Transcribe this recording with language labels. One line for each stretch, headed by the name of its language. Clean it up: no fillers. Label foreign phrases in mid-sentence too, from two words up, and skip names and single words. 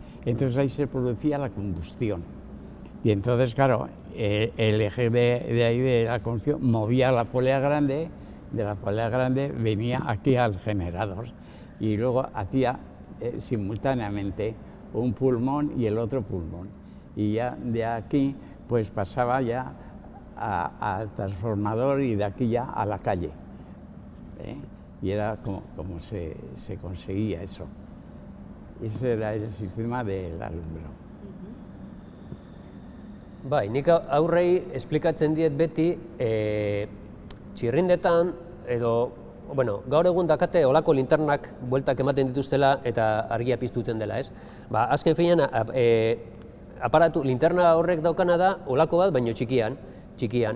Spanish: Entonces ahí se producía la combustión. Y entonces, claro, el eje de ahí de la combustión movía la polea grande, de la polea grande venía aquí al generador y luego hacía simultáneamente un pulmón y el otro pulmón. Y ya de aquí pues pasaba ya al transformador y de aquí ya a la calle. Y era como se conseguía eso. Ese era el sistema del alumbrado.
Basque: Bai, nik aurrei esplikatzen diet beti txirrindetan edo, bueno, gaur egun dakate olako linternak bueltak ematen dituztela eta argia piztutzen dela, ez? Ba, azken finean aparatu linterna horrek daukana da olako bat, baino txikian.